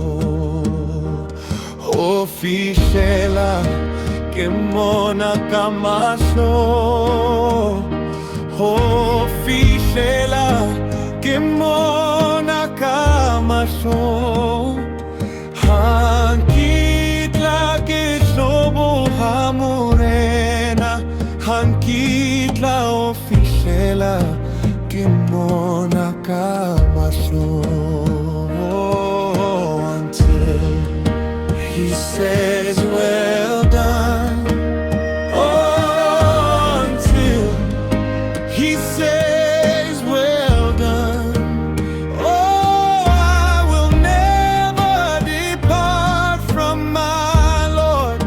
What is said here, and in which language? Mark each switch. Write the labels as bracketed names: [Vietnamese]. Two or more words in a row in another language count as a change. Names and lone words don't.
[Southern Sotho] Ofihlela ke mona ka mahlo, ofihlela ke mona ka mahlo. Hankitla ke hlobo ha morena, hankitla ofihlela ke mona ka mahlo. [English] Until he says well done, oh, until he says well done, oh, I will never depart from my Lord.